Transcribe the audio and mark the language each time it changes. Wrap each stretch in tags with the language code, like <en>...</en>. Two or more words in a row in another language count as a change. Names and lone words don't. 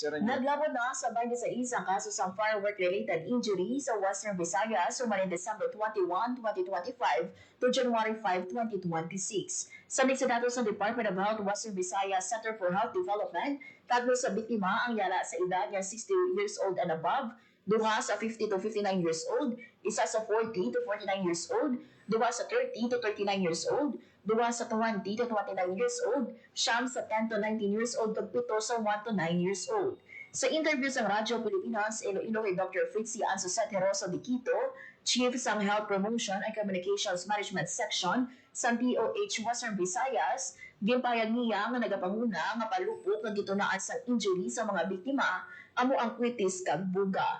<hil>Naglabot na sa 26 ang kaso sa</hil> <en>firework-related injury</en> <hil>sa Western Visayas sumaling December 21, 2025 to January 5, 2026. Sa datos ng Department of Health Western Visayas Center for Health Development, tatlo sa biktima ang yala sa edad ng</hil> <en>60 years old and above,</en> <hil>duha sa</hil> <en>50 to 59 years old,</en> <hil>isa sa</hil> <en>40 to 49 years old,</en> <hil>duha sa</hil> <en>30 to 39 years old,</en> <hil>duha sa</hil> <en>20 to 29 years old,</en> <hil>siyam sa</hil> <en>10 to 19 years old,</en> <hil>ug pito sa</hil> <en>1 to 9 years old.</en> <hil>Sa interview sa Radyo Pilipinas, Iloilo kay Dr. Fritzy Ansusete Rosa de Quito, Chief sa Health Promotion and Communications Management Section sa DOH Western Visayas, gimpayag niya nga nagapanguna nga palupok nga gitunaan sa injury sa mga biktima amo ang kwitis kag buga.</hil>